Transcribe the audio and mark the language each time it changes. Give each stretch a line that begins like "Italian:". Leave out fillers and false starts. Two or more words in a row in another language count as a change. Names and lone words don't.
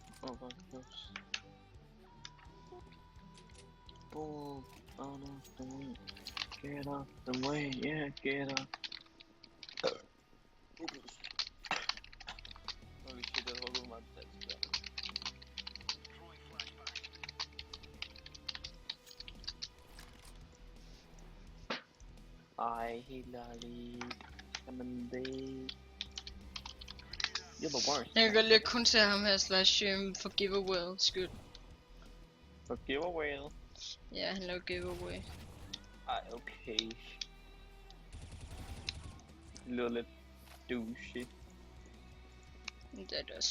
English: Oh, fuck this. Oh, on off the way. Get off the way, yeah, get off. Holy shit,
Danish: jeg tror, meget dansk der. Ej, helt ærligt. Jamen det...
English: You're the worst.
Danish: Jeg kan godt lide at kun se ham her slash for giveaway skyld. For giveaway? Ja, han laver giveaway. Ej, okay. Det lyder lidt douchey. Det er det også.